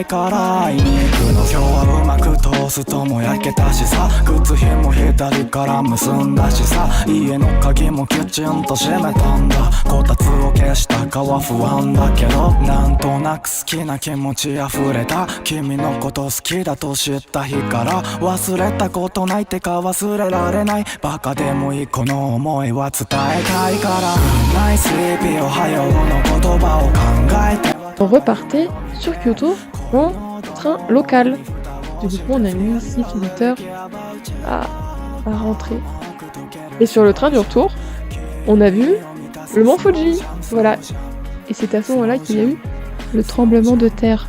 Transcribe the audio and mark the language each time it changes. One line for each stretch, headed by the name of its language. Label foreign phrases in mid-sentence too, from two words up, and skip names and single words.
Japanese: から会いに行くの今日はうまく通すとも焼けたしさ靴ひも左から結んだしさ家の鍵もきちんと閉めたんだこたつを消したかは不安だけどなんとなく好きな気持ち溢れた君のこと好きだと知った日から忘れたことないってか忘れられないバカでもいいこの思いは伝えたいからナイスリピおはようの言葉を考えて
French: On repartait sur Kyoto en train local. Du coup, on a mis 6 visiteurs à rentrer. Et sur le train du retour, on a vu le mont Fuji. Voilà. Et c'est à ce moment-là qu'il y a eu le tremblement de terre.